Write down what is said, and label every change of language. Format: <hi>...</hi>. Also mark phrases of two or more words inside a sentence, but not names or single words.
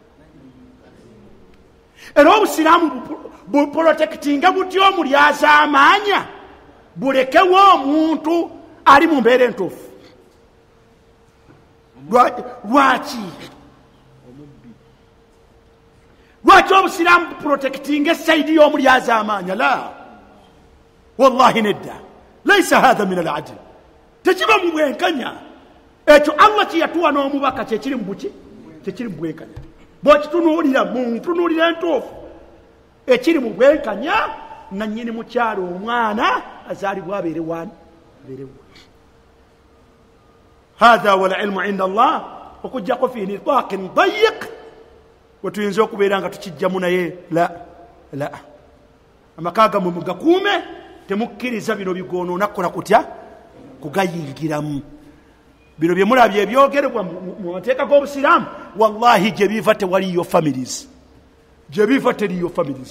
<lg>Era obusiraamu buprotectinga butya omulyaza amaanya bulekewo omuntu ali mu mbeera entuufu. Lwaki obusiraamu buprotectinga esaidi y'omulyaza amaanya?</lg> <ar>لا، والله nedda. ليس هذا من العدل,</ar> <lg>tekiba mu bwenkanya. Ekyo Allah kiyatuwa n'omubaka kyekiri mu buki, kyekiri mu bwenkanya. Bw'okitunuulira mu ntunuulira entuufu ekiri mu bwenkanya, nannyini mukyalo omwana azaalibwa abeere wani.</lg> <ar>هذا والعلم عند الله,</ar> <lg>okujjako</lg> <ar>في نطاق ضيق</ar> <lg>wetuyinza okubeera nga tukijjamu naye la. Amaka gammwe mugakuume, temukkiriza bino bigoonoona kukola kutya kugayingiramu. Bino bye mulabye ebyogerebwa mu mateeka g'obusiraamu, wallahi gye biva tewaliyo families, gye biva teriyo families.</lg>